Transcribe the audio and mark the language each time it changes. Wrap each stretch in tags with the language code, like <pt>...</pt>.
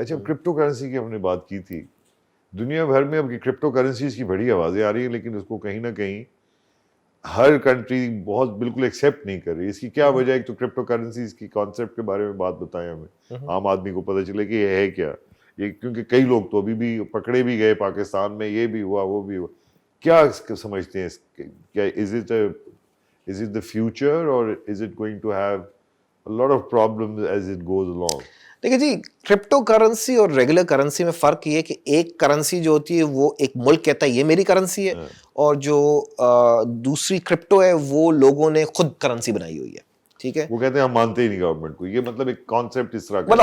<ur>اچھا, crypto currency کی ہم نے بات کی تھی, دنیا بھر میں اب کرپٹو کرنسیز کی بڑی آوازیں آ رہی ہیں, لیکن اس کو کہیں نہ کہیں ہر کنٹری بہت بالکل ایکسیپٹ نہیں کر رہی. اس کی کیا وجہ ہے؟ ایک تو کرپٹو کرنسیز کی کانسیپٹ کے بارے میں بات بتائیں ہمیں, عام آدمی کو پتہ چلے کہ یہ ہے کیا یہ, کیونکہ کئی لوگ تو ابھی بھی پکڑے بھی گئے پاکستان میں, یہ بھی ہوا وہ بھی ہوا. کیا سمجھتے ہیں,</ur> <en>کیا is it the future or is it going to have a lot of problems as it goes along?</en> <ur>دیکھیں جی, کرپٹو کرنسی اور ریگولر کرنسی میں فرق یہ ہے کہ ایک کرنسی جو ہوتی ہے وہ ایک ملک کہتا ہے یہ میری کرنسی ہے, اور جو دوسری کرپٹو ہے وہ لوگوں نے خود کرنسی بنائی ہوئی ہے. ٹھیک ہے, وہ کہتے ہیں ہم مانتے ہی نہیں گورنمنٹ کو, یہ مطلب ایک کانسیپٹ اس طرح کا,</ur>